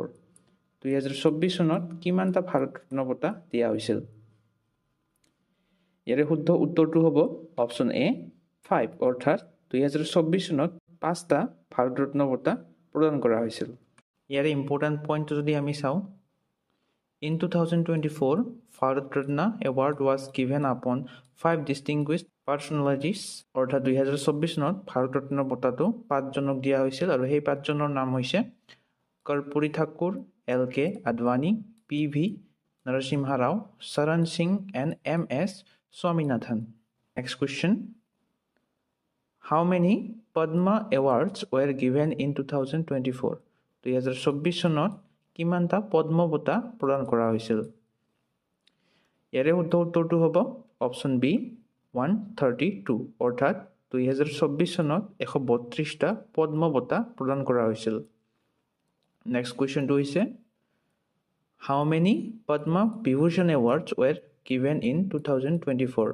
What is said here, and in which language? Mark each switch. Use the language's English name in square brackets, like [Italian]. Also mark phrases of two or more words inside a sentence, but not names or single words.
[Assamese] 2024 চনত কিমানটা ভাৰত ৰত্ন বঁটা দিয়া হৈছিল? ইয়াৰে শুদ্ধ উত্তৰটো হ'ব [English] option A [Assamese] 5 অৰ্থাৎ 2024 চনত 5টা ভাৰত ৰত্ন বঁটা প্ৰদান কৰা হৈছিল। ইয়াৰে [English] important point [Assamese] যদি আমি চাওঁ, [English] In 2024, Bharat Ratna Award was given upon 5 distinguished personalities [Assamese] অৰ্থাৎ 2024 চনত ভাৰত ৰত্ন বঁটাটো 5জনক দিয়া হৈছিল আৰু সেই 5জনৰ নাম হৈছে কৰ্পূৰী ঠাকুৰ, [English] LK Advani, PV Narasimha Rao, Sharan Singh and MS Swaminathan. Next question. How many Padma Awards were given in 2024? [Assamese] 2024 চনত কিমানটা পদ্ম বঁটা প্ৰদান কৰা হৈছিল? ইয়াৰে শুদ্ধ উত্তৰটো হ'ব [English] option B [Assamese] 132 অৰ্থাৎ 2024 চনত 132টা পদ্ম বঁটা প্ৰদান কৰা হৈছিল। নেক্সট কুৱেশ্যনটো হৈছে [English] How many Padma Vibhushan Awards were given in 2024?